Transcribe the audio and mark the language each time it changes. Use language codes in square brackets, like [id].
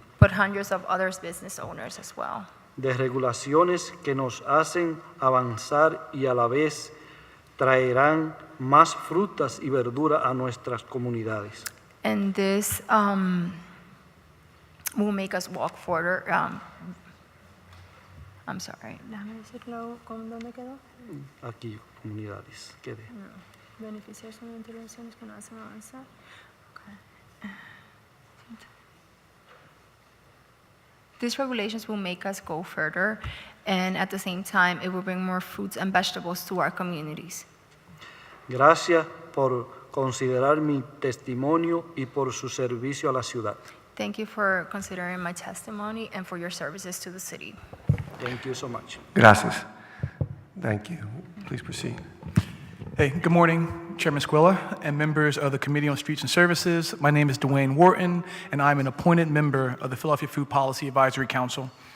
[en] but hundreds of other business owners as well. [es] de regulaciones que nos hacen avanzar y a la vez traerán más frutas y verduras a nuestras comunidades. [en] And this will make us walk further. I'm sorry. [es] Déjame decirlo, ¿con dónde quedó? Aquí, comunidades. Quede. Beneficiar son intervenciones que nos hacen avanzar. [en] Okay. These regulations will make us go further, and at the same time, it will bring more fruits and vegetables to our communities. [es] Gracias por considerar mi testimonio y por su servicio a la ciudad. [en] Thank you for considering my testimony and for your services to the city. Thank you so much. [es] Gracias. [en] Thank you. Please proceed. Hey, good morning, Chairman Squilla and members of the Committee on Streets and Services. My name is Dwayne Wharton, and I'm an appointed member of the Philadelphia Food Policy Advisory Council.